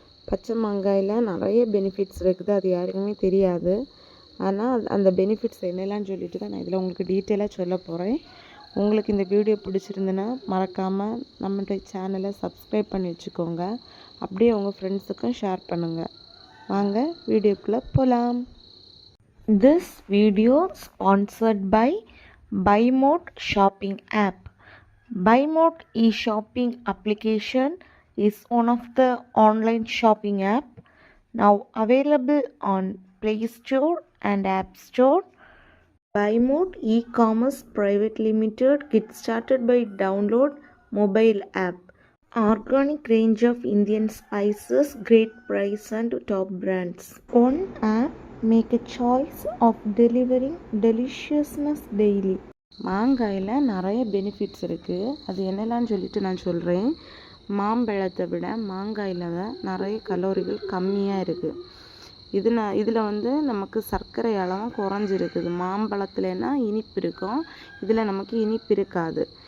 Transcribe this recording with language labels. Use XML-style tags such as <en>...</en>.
<ta>பச்சை மாங்காயில் நிறைய பெனிஃபிட்ஸ் இருக்குது, அது யாருக்குமே தெரியாது. ஆனால் அந்த பெனிஃபிட்ஸ் என்னெல்லாம்னு சொல்லிட்டு தான் நான் இதில் உங்களுக்கு டீட்டெயிலாக சொல்ல போகிறேன். உங்களுக்கு இந்த வீடியோ பிடிச்சிருந்துன்னா மறக்காமல் நம்மளுடைய சேனலை சப்ஸ்கிரைப் பண்ணி வச்சுக்கோங்க. அப்படியே உங்கள் ஃப்ரெண்ட்ஸுக்கும் ஷேர் பண்ணுங்கள். வாங்க வீடியோக்குள்ளே போகலாம்.</ta> <en>This video sponsored by BuyMode shopping app. BuyMode e-shopping application is one of the online shopping app now available on Play Store and App Store. BuyMode e-commerce private limited get started by download mobile app. Organic range of Indian spices, great price and top brands. One app make a choice of delivering deliciousness daily.</en> <ta>மாங்காயில் நிறைய benefits இருக்குது. அது என்னெல்லாம்னு சொல்லிட்டு நான் சொல்கிறேன். மாம்பழத்தை விட மாங்காயில் நிறைய கலோரிகள் கம்மியாக இருக்குது. இதில் வந்து நமக்கு சர்க்கரை அளவும் குறைஞ்சிருக்குது. மாம்பழத்துலனா இனிப்பு இருக்கும், இதில் நமக்கு இனிப்பு இருக்காது.</ta>